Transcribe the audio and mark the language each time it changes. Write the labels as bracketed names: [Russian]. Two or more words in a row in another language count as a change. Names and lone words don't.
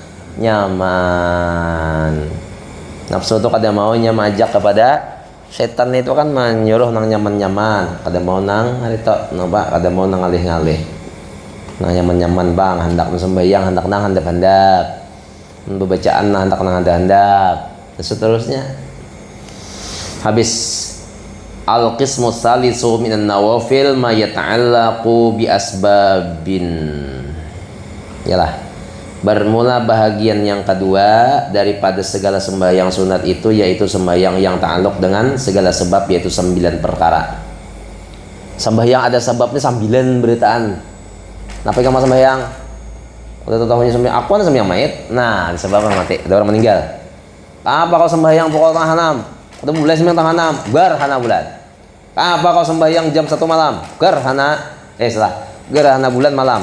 [Banjar] Nafsu itu kada maunya majak kepada setan, itu kan menyuruh nang nyaman-nyaman, kada mau nang harito, kada mau nang ngalih-ngalih. Nang nyaman-nyaman bang, hendak sembahyang, hendak nang handap-handap. Pembacaan nang hendak nang handap-handap. Dan seterusnya. [Arabic] Habis القسم الثالث من النوافل ما يتعلق بأسباب. [Banjar] Yalah. Bermula bahagian yang kedua daripada segala sembahyang sunat itu, yaitu sembahyang yang ta'alluq dengan segala sebab, yaitu 9 perkara. Sembahyang ada sebabnya 9 beritaan. Kenapa kamu sembahyang? Udah tahunya sembahyang, aku ada sembahyang mayit. Nah, disebabkan mati, ada orang meninggal. Apa kau sembahyang pukul tengah 6? Atau mulai sembahyang tengah 6? Gerhana bulan. Apa kau sembahyang jam 1 malam? Gerhana bulan malam.